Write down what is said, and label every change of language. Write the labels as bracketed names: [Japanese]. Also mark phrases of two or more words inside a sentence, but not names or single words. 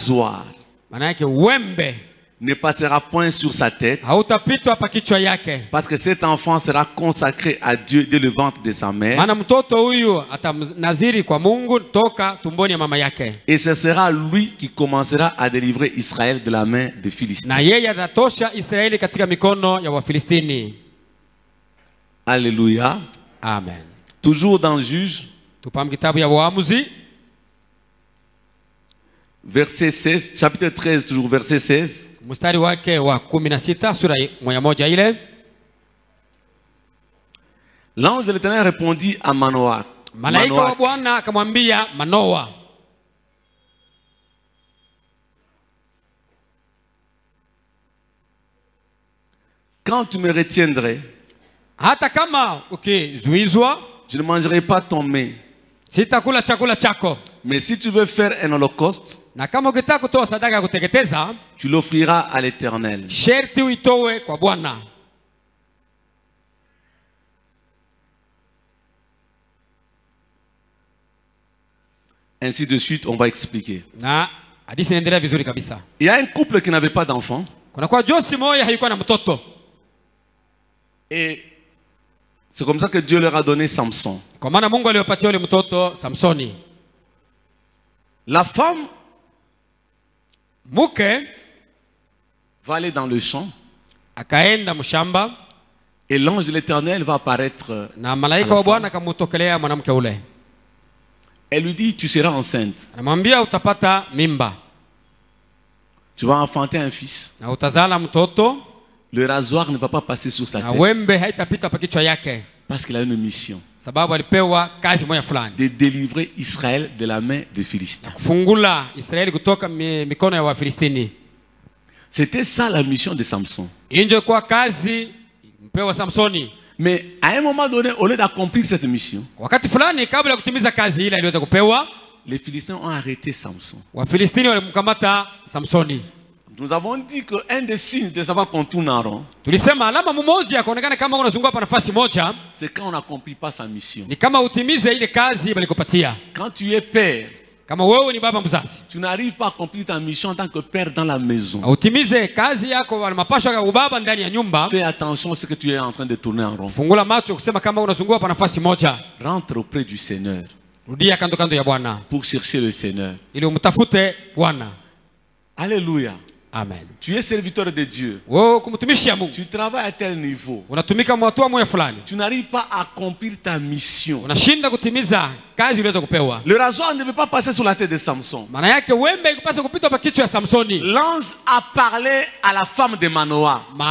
[French] Le rasoir ne passera point sur sa tête, parce que cet enfant sera consacré à Dieu dès le ventre de sa mère, et ce sera lui qui commencera à délivrer Israël de la main des Philistins. Alléluia. Amen. Toujours dans Juge, verset 16, chapitre 13, toujours verset 16. [Swahili] Mstari wake wa 16 sura moja ile. [French] L'ange de l'Éternel répondit à Manoah. [Swahili] Malaika wa Bwana akamwambia Manoa, [French] quand tu me retiendrais, [Swahili] hata kama ukizuizwa, [French] je ne mangerai pas ton mets. [Swahili] Sitakula chakula chako. [French] Mais si tu veux faire un holocauste, [Swahili] na kama ukitaka kutoa sadaka ya kuteketeza, [French] tu l'offriras à l'Éternel. [Swahili] Sherti uitoe kwa Bwana. [French] Ainsi de suite, on va expliquer. [Swahili] Na hadithi inaendelea vizuri kabisa. [French] Il y a un couple qui n'avait pas d'enfant. [Swahili] Kuna kwa Josi moja hayukuwa na mtoto. [French] Et c'est comme ça que Dieu leur a donné Samson. [Swahili] Kwa maana Mungu aliwapatia yule mtoto Samsoni. [French] La femme [Swahili] muke [French] va aller dans le champ. [Swahili] Akaenda mshamba. [French] Et l'ange de l'Éternel va apparaître. [Swahili] Na malaika wa Bwana akamutokelea mwanamke ule. [French] Elle lui dit, tu seras enceinte. [Swahili] Anamwambia utapata mimba. [French] Tu vas enfanter un fils. [Swahili] Na utazala mtoto. [French] Le rasoir ne va pas passer sur sa tête. [Swahili] Na wembe haitapita pa kichwa yake. [French] Parce qu'il a une mission. [Swahili] Sababu alipewa kazi moja fulani. [French] De délivrer Israël de la main des Philistins. [Swahili] Kufungula Israeli kutoka mikono ya Wafilistini. [French] C'était ça la mission de Samson. [Swahili] Injo kwa kazi mpewa Samsoni. [French] Mais à un moment donné, au lieu d'accomplir cette mission, [Swahili] wakati fulani kabla ya kutimiza kazi ile aliweza kupewa, [French] les Philistins ont arrêté Samson. [Swahili] Wafilistini walimkamata Samsoni. [French] Nous avons dit que un des signes de savoir qu'on tourne en rond, [Swahili] tulisema alama mmoja kuonekana kama unazunguka hapa nafasi moja, [French] c'est quand on n'accomplit pas sa mission. [Swahili] Ni kama utimize ile kazi balikupatia. [French] Quand tu es père, [Swahili] kama wewe ni baba mzazi, [French] tu n'arrives pas à accomplir ta mission en tant que père dans la maison. [Swahili] Utimize kazi yako wala mapasho ya ubaba ndani ya nyumba. [French] Fais attention à ce que tu es en train de tourner en rond. [Swahili] Fungula macho kusema kama unazunguka hapa nafasi moja. [French] Rentre auprès du Seigneur. [Swahili] Rudia kando kando ya Bwana. [French] Pour chercher le Seigneur. [Swahili] Ili umtafute Bwana. Alléluia. Amen. [French] Tu es serviteur de Dieu. Tu travailles à tel niveau. Tu n'arrives pas à accomplir ta mission. Le rasoir ne veut pas passer sur la tête de Samson. L'ange a parlé à la femme de Manoah.